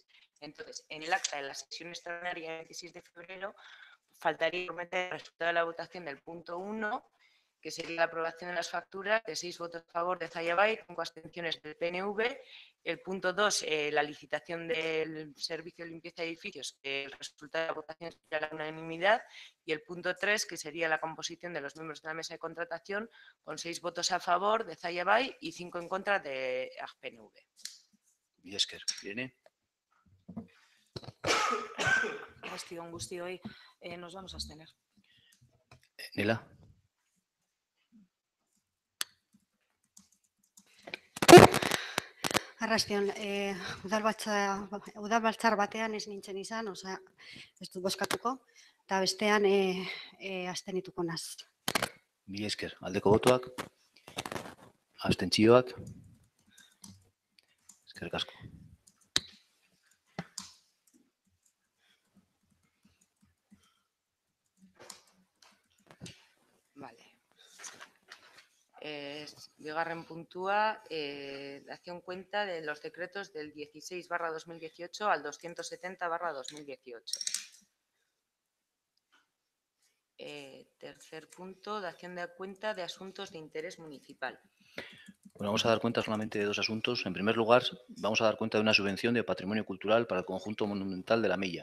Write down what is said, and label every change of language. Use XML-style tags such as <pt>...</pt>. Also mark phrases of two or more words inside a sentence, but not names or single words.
<es>Entonces, en el acta de la sesión extraordinaria del 26 de febrero faltaría meter el resultado de la votación del punto 1, que sería la aprobación de las facturas de 6 votos a favor de Zayabay, 5 abstenciones del PNV. El punto 2, la licitación del servicio de limpieza de edificios, que el resultado de la votación sería la unanimidad. Y el punto 3, que sería la composición de los miembros de la mesa de contratación, con 6 votos a favor de Zayabay y 5 en contra de PNV.</es> <eu>Esker, Irene. Arrastion guztioi,</eu> <es>nos vamos a abstener.</es> <eu>Nela. Arrastion, udalbatzar batean ez nintzen izan, ez dut bozkatuko, eta bestean abstenituko naz. Esker, aldeko botoak, abstentzioak, eskerrik asko. Vale. Bigarren puntua,</eu> <es>dación cuenta de los decretos del 16/2018 al 270/2018. Tercer punto, dación de cuenta de asuntos de interés municipal. Bueno, vamos a dar cuenta solamente de dos asuntos. En primer lugar, vamos a dar cuenta de una subvención de patrimonio cultural para el conjunto monumental de la Mella.</es>